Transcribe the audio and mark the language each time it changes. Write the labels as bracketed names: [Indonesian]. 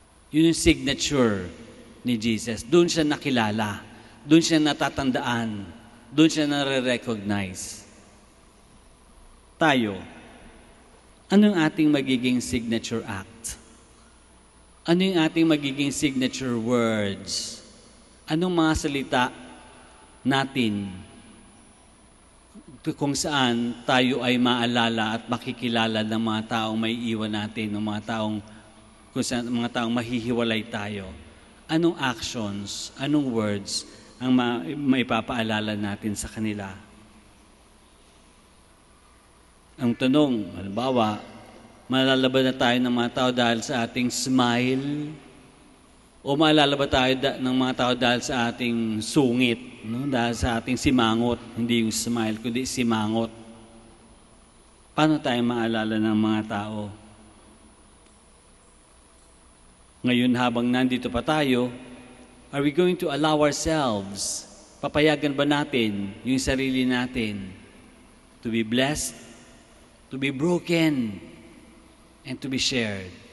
[Filipino] Yun yung signature ni Jesus. Doon siya nakilala. Doon siya natatandaan. Doon siya nare-recognize. Tayo, anong ating magiging signature act? Ano yung ating magiging signature words? Anong mga salita natin kung saan tayo ay maalala at makikilala ng mga taong may iwan natin, ng mga taong, kung saan, mga taong mahihiwalay tayo? Anong actions, anong words ang maipapaalala natin sa kanila? Ang tanong, halimbawa, malalaban na tayo ng mga tao dahil sa ating smile? O maalala ba tayo ng mga tao dahil sa ating sungit? No? Dahil sa ating simangot, hindi yung smile, kundi simangot. Paano tayo maalala ng mga tao? Ngayon habang nandito pa tayo, [English] are we going to allow ourselves, [Filipino] papayagan ba natin yung sarili natin [English] to be blessed, to be broken, and to be shared?